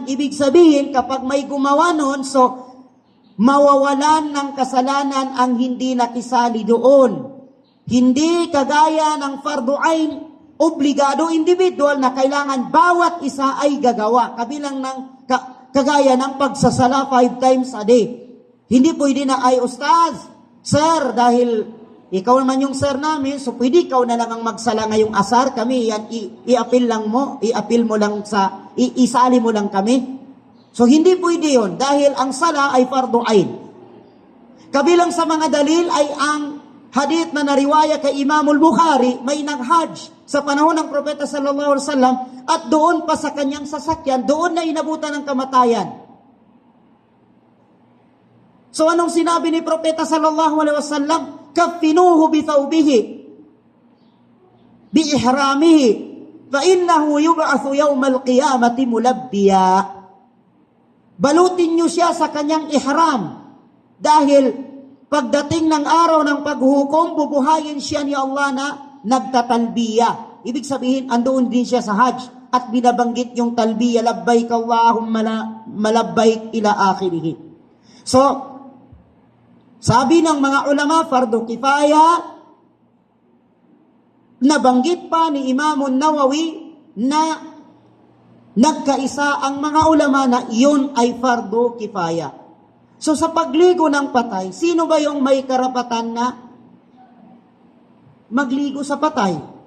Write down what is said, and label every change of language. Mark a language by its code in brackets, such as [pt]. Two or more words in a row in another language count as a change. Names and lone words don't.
[tl] Ibig sabihin, kapag may gumawa nun, so mawawalan ng kasalanan ang hindi nakisali doon. Hindi kagaya ng [ar] فرض عين, [tl] obligado individual na kailangan bawat isa ay gagawa. Kabilang ng kagaya ng pagsasala [en] 5 times a day. [tl] Hindi pwede na ay, Ustaz, Sir, dahil ikaw naman yung sir namin, so pwede ikaw na lang ang magsala ngayong asar, kami yan, i-appeal mo lang isali mo lang kami. So hindi pwede yun, dahil ang sala ay [ar] فرض عين. [tl] Kabilang sa mga dalil ay ang hadith na nariwaya kay Imamul Bukhari, may nag-hajj sa panahon ng Propeta [ar] صلى الله عليه وسلم [tl] at doon pa sa kanyang sasakyan, doon na inabutan ng kamatayan. So anong sinabi ni Propeta [ar] صلى الله عليه وسلم? كفنوه بثوبه بإحرامه فإنه يبعث يوم القيامة ملبيا. [tl] Balutin niyo siya sa kanyang ihram dahil pagdating ng araw ng paghukom, bubuhayin siya ni Allah na nagtatalbiya. Ibig sabihin, andoon din siya sa Hajj at binabanggit yung talbiya, [ar] لبيك اللهم لبيك إلى آخره. [tl] So, sabi ng mga ulama, [ar] فرض كفاية, [tl] nabanggit pa ni Imam Nawawi na nagkaisa ang mga ulama na iyon ay [ar] فرض كفاية. [tl] So sa pagligo ng patay, sino ba yung may karapatan na magligo sa patay?